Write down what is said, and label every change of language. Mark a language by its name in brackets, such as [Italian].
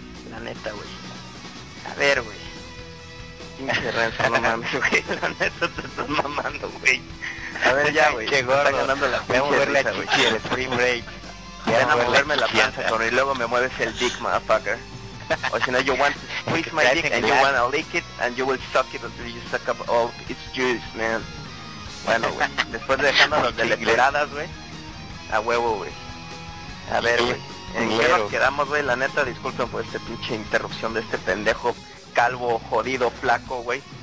[Spanish] La neta, güey. A ver, güey. Pinche Renzo, no mames, güey. La neta te estás mamando, güey. A ver, ya, güey. Qué gordo. Está ganando la pinche risa, güey. El Spring Break. Ven a moverme la panza, cabrón, y luego me mueves el dick, motherfucker. O si no, [English] you want to squeeze my dick and you wanna lick it and you will suck it until you suck up all its juice, man. [Spanish] Bueno, güey, después de dejándonos de leperadas, güey, a huevo, güey. A ver, güey, ¿en qué nos quedamos, güey? La neta, disculpen por esta pinche interrupción de este pendejo calvo, jodido, flaco, güey.